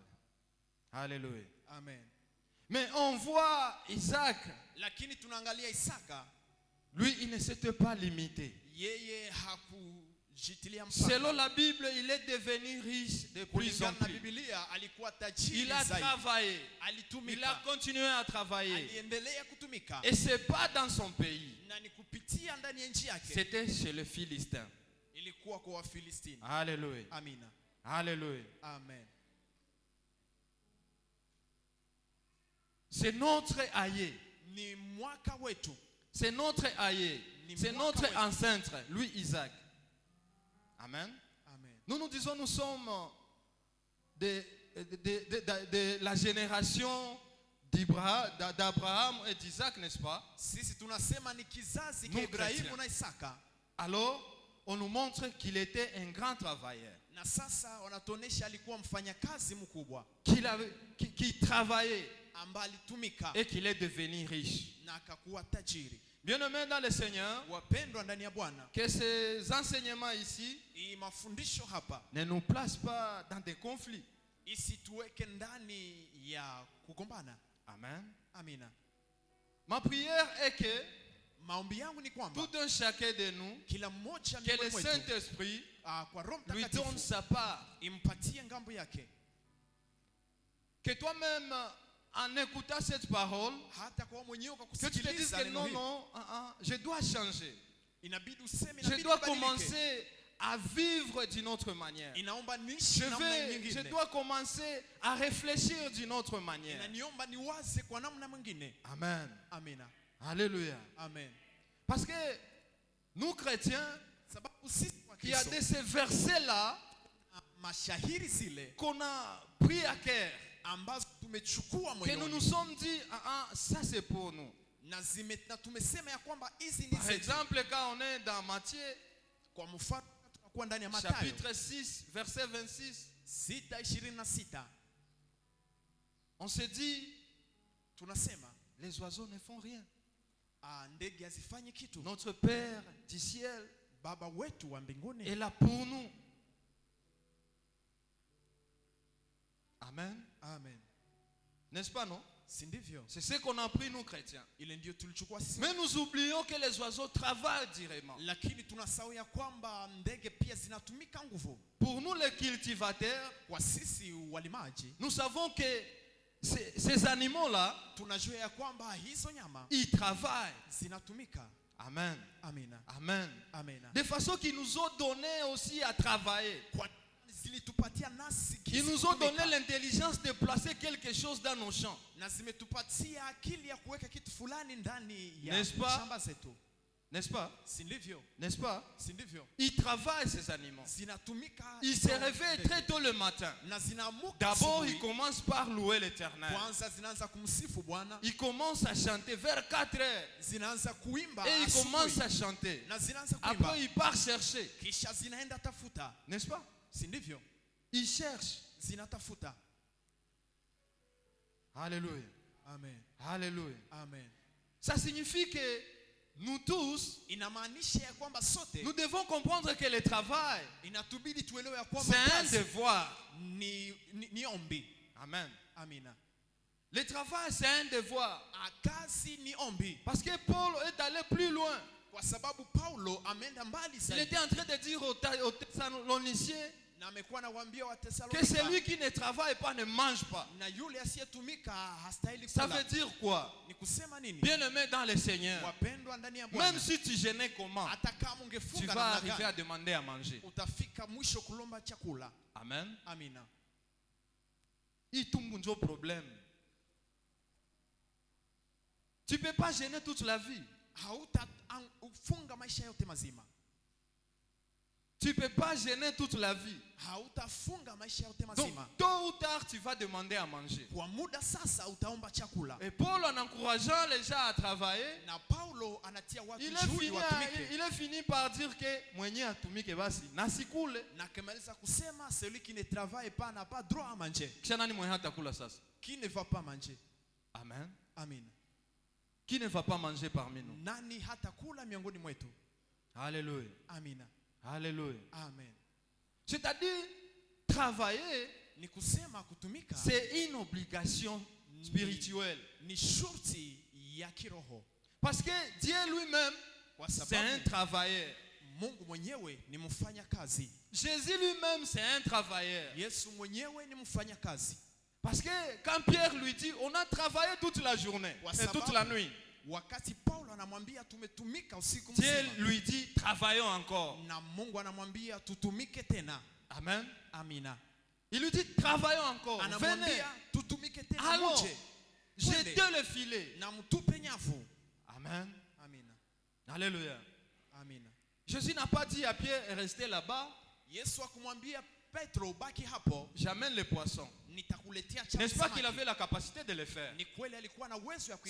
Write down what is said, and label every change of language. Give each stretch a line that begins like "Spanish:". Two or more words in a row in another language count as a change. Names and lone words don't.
French: Alléluia.
Swahili: Amen.
French: Mais on voit Isaac,
Swahili: Lakini tunaangalia Isaka,
French: lui, il ne s'était pas limité.
Swahili: yeye hakujitilia mpaka.
French: Selon la Bible, il est devenu riche de plus en
Swahili: Kulingana na
French: plus.
Swahili: Biblia alikuwa tajiri
French: Il a
Swahili: zaidi.
French: travaillé. Il a
Swahili: Alitumika.
French: continué à travailler.
Swahili: Aliendelea kutumika.
French: Et ce n'est pas dans son pays.
Swahili: Na ni kupitia ndani ya nchi yake.
French: C'était chez les Philistins.
Swahili: Ilikuwa kwa Wafilistini.
French: Alléluia.
Swahili: Amina.
French: Alléluia.
Swahili: Amen.
French: C'est notre aïe.
Swahili: Ni mwaka wetu.
French: C'est notre aïe. C'est notre ancêtre, lui Isaac. Amen.
Swahili: Amen.
French: Nous nous disons, nous sommes de la génération d'Abraham et d'Isaac, n'est-ce pas?
Swahili: Sisi tunasema ni kizazi
French: Nous
Swahili: cha Ibrahimu
French: chrétiens.
Swahili: na Isaka.
French: Alors, on nous montre qu'il était un grand travailleur.
Swahili: Na sasa wanatuonesha alikuwa mfanyakazi mkubwa
French: Qui travaillait
Swahili: ambaye alitumika
French: et qu'il est devenu riche.
Swahili: na akakuwa tajiri.
French: Bien-aimés dans le Seigneur,
Swahili: Wapendwa ndani ya Bwana,
French: que ces enseignements ici
Swahili: hii mafundisho hapa
French: ne nous placent pas dans des conflits.
Swahili: isituweke ndani ya kugombana.
French: Amen.
Swahili: Amina.
French: Ma prière est que
Swahili: Maombi yangu ni kwamba
French: tout un chacun de nous,
Swahili: kila mmoja
French: que le
Swahili: miongoni mwetu
French: Saint-Esprit
Swahili: kwa Roho
French: lui donne
Swahili: Mtakatifu
French: sa part.
Swahili: impatie ngambo yake,
French: Que toi-même, en écoutant cette parole,
Swahili: hata kwa mwenyewe kwa
French: que tu te dises
Swahili: kusikiliza
French: que
Swahili: neno
French: non,
Swahili: hili
French: non, je dois changer.
Swahili: inabidi useme,
French: Je
Swahili: inabidi
French: dois
Swahili: ubadilike.
French: commencer à vivre d'une autre manière.
Swahili: Inaomba niishi namna
French: Je
Swahili: nyingine.
French: dois commencer à réfléchir d'une autre manière.
Swahili: Inaniomba niwaze kwa namna mwingine.
French: Amen.
Swahili: Amina.
French: Alléluia.
Swahili: Amen.
French: Parce que nous chrétiens,
Swahili: Sababu sisi wa
French: il y a
Swahili: Kristo,
French: de ces versets-là
Swahili: mashahiri zile
French: qu'on a pris à cœur,
Swahili: ambazo tumechukua
French: que nous nous
Swahili: moyoni
French: sommes dit, ça c'est pour nous.
Swahili: na tumesema ya kwamba hizi ni
French: Par
Swahili: zetu.
French: exemple, quand on est dans Matthieu,
Swahili: Kwa mfano tunakuwa ndani ya Mathayo
French: chapitre 6, verset 26,
Swahili: 6:26
French: on se dit,
Swahili: tunasema
French: les oiseaux ne font rien.
Swahili: ndege hazifanyi kitu.
French: Notre Père du ciel
Swahili: Baba wetu wa mbinguni
French: est là pour nous. Amen.
Swahili: Amen.
French: N'est-ce pas, non?
Swahili: Si ndivyo?
French: C'est ce qu'on a appris, nous chrétiens.
Swahili: Ile ndio tulichukua sisi.
French: Mais nous oublions que les oiseaux travaillent durement.
Swahili: Lakini tunasahau ya kwamba ndege pia zinatumika nguvu.
French: Pour nous, les cultivateurs,
Swahili: Kwa sisi walimaji
French: nous savons que ces animaux-là,
Swahili: tunajua ya kwamba hizo nyama
French: ils travaillent.
Swahili: zinatumika.
French: Amen.
Swahili: Amina.
French: Amen.
Swahili: Amina.
French: De façon qu'ils nous ont donné aussi à travailler.
Swahili: Kwa zilitupatia nasi
French: Ils nous ont donné l'intelligence de placer quelque chose dans nos champs.
Swahili: na zimetupatia akili ya kuweka kitu fulani ndani ya
French: N'est-ce pas?
Swahili: shamba zetu.
French: N'est-ce pas?
Swahili: Si ndivyo?
French: N'est-ce pas?
Swahili: Si ndivyo?
French: Ils travaillent, ces animaux.
Swahili: Zinatumika.
French: Ils se réveillent très tôt le matin.
Swahili: Na zinaamuka
French: D'abord,
Swahili: asubuhi.
French: ils commencent par louer l'Éternel.
Swahili: Kwanza zinaanza kumsifu Bwana.
French: Ils commencent à chanter vers 4 heures.
Swahili: Zinaanza kuimba
French: Et ils
Swahili: asubuhi.
French: commencent à chanter.
Swahili: Na zinaanza kuimba.
French: Après, ils partent chercher.
Swahili: Kisha zinaenda tafuta.
French: N'est-ce pas?
Swahili: Si ndivyo?
French: Ils cherchent.
Swahili: Zinatafuta.
French: Alléluia.
Swahili: Amen.
French: Alléluia.
Swahili: Amen.
French: Ça signifie que nous tous,
Swahili: Inamaanisha ya kwamba sote
French: nous devons comprendre que le travail,
Swahili: inatubidi tuelewe ya kwamba
French: c'est un
Swahili: kazi
French: devoir.
Swahili: ni ombi.
French: Amen.
Swahili: Amina.
French: Le travail, c'est un devoir.
Swahili: Kazi ni ombi.
French: Parce que Paul est allé plus loin.
Swahili: Kwa sababu Paulo ameenda mbali
French: Il
Swahili: zaidi.
French: était en train de dire aux Thessaloniciens
Swahili: Na amekuwa anawaambia
French: que
Swahili: Wathesalonika,
French: celui qui ne travaille pas ne mange pas.
Swahili: na yule asiyetumika hastahili
French: Ça
Swahili: kula.
French: veut dire quoi?
Swahili: Ni kusema nini?
French: Bien-aimé dans le Seigneur,
Swahili: Wapendwa ndani ya
French: même
Swahili: Bwana,
French: si tu jeûnais comment,
Swahili: hata kama
French: tu
Swahili: ungefunga
French: vas
Swahili: namna
French: arriver
Swahili: gani,
French: à demander à manger.
Swahili: utafika mwisho kulomba chakula.
French: Amen.
Swahili: Amina.
French: Il tombe un problème. Tu ne peux pas jeûner toute la vie.
Swahili: Hautafunga maisha yote mazima.
French: Tu ne peux pas jeûner toute la vie.
Swahili: Hautafunga maisha yote
French: Donc,
Swahili: mazima.
French: tôt ou tard, tu vas demander à manger.
Swahili: Kwa muda sasa utaomba chakula.
French: Et Paul, en encourageant les gens à travailler,
Swahili: Na Paulo anatia watu
French: il
Swahili: juhudi
French: est
Swahili: watumike.
French: fini par dire que
Swahili: mwenye atumike basi nasikule. Na akimaliza kusema
French: celui qui ne travaille pas n'a pas droit à manger.
Swahili: Kisha nani mwenye hatakula sasa?
French: Qui ne va pas manger? Amen.
Swahili: Amina.
French: Qui ne va pas manger parmi nous?
Swahili: Nani hatakula miongoni mwetu?
French: Alléluia.
Swahili: Amina.
French: Alléluia.
Swahili: Amen.
French: C'est-à-dire, travailler,
Swahili: Ni kusema kutumika
French: c'est une obligation spirituelle.
Swahili: ni shurti ya kiroho.
French: Parce que Dieu lui-même,
Swahili: Kwa
French: c'est un
Swahili: sababu
French: travailleur.
Swahili: Mungu mwenyewe ni mfanya kazi.
French: Jésus lui-même, c'est un travailleur.
Swahili: Yesu mwenyewe ni mfanya kazi.
French: Parce que quand Pierre lui dit, on a travaillé toute la journée et toute la nuit.
Swahili: Wakati Paulo anamwambia tumetumika usiku
French: Dieu
Swahili: mzima,
French: lui dit, travaillons encore.
Swahili: na Mungu anamwambia tutumike tena.
French: Amen.
Swahili: Amina.
French: Il lui dit, travaillons encore. Venez,
Swahili: Anamwambia tutumike tena.
French: allons,
Swahili: Muje.
French: jetez le filet.
Swahili: Na mtupe nyavu.
French: Amen.
Swahili: Amina.
French: Alléluia.
Swahili: Amina.
French: Jésus n'a pas dit à Pierre, restez là-bas,
Swahili: Yesu akumwambia Petro baki hapo,
French: j'amène les poissons.
Swahili: nitakuletea cha
French: N'est-ce pas
Swahili: samaki.
French: qu'il avait la capacité de le faire?
Swahili: Ni kweli alikuwa na uwezo ya